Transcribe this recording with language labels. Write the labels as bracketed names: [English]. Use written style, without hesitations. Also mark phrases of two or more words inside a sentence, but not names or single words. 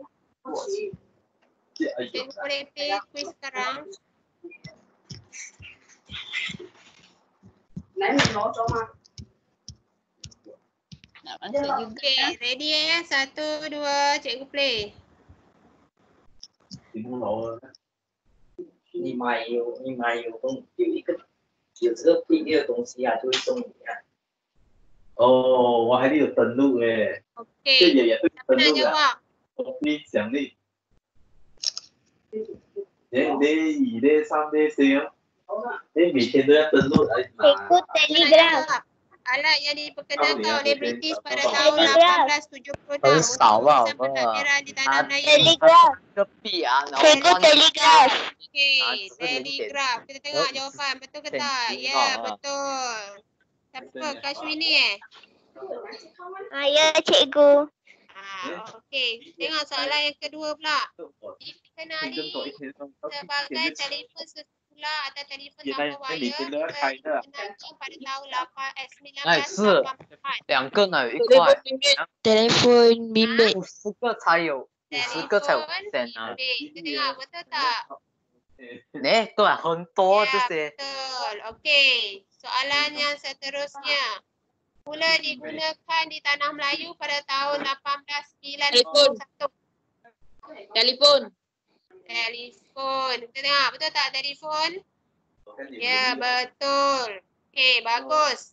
[Malay] Cikgu boleh play quiz sekarang? Okey, ready ya? 1, 2, cikgu play. [Chinese] 你买有一个有这个配列的东西啊，就会送你啊。哦，我还得有登录诶，这 [Malay] Okey, [Chinese] 也会 [Malay] siapa [Chinese] 登 [Malay] nak [Chinese] 录啊， [Malay] jawab? [Chinese] 我给你奖励。你2、3、4哦，你每天都要登录来拿。 [Malay] Cikgu Siapa nak Telegram. jawab? Alat yang diperkenalkan oleh British pada Telegram. tahun 1876 [Chinese] 很少吧， [Malay] untuk menulisan pentadbiran di tanah Melayu. Telegram. [Chinese] 一个币啊，然后 [Malay] Cikgu [Chinese] 换 [Malay] Telegram. Okey, telegraf. Kita tengok jawapan. Betul ke tak? Ya, betul. Siapa? Kashwini Ya, cikgu. Okey, tengok soalan yang kedua pula. Dikenali sebagai telefon selular atau telefon tanpa wayar dikenalkan pada tahun 1984. [Chinese] 两个呢，有一块， [Malay] Telefon bimbit. [Chinese] 50 个才有50个才有 percent 啊。 [Malay] Kita tengok betul tak? [Chinese] 对，很多这些。 [Malay] Betul. Okey, soalan yang seterusnya. Mula digunakan di Tanah Melayu pada tahun 1891. Telefon. Telefon. Kita tengok betul tak telefon? Ya, betul. Okey, bagus.